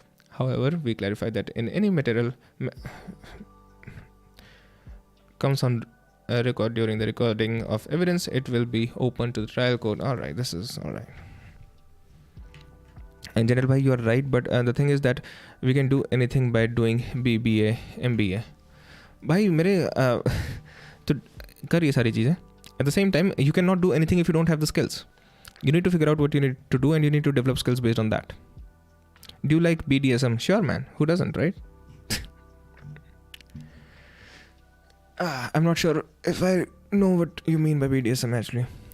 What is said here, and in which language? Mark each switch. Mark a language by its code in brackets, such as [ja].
[en] However, we clarified that in any material comes on record during the recording of evidence, it will be open to the trial court. All right, this is all right. And General bhai, you are right, but the thing is that we can do anything by doing BBA, MBA. [hi] भाई मेरे तो कर ये सारी चीज़ें. [en] At the same time, you cannot do anything if you don't have the skills. You need to figure out what you need to do, and you need to develop skills based on that. Do you like BDSM? Sure, man. Who doesn't, right? I'm not sure if I know what you mean by BDSM actually.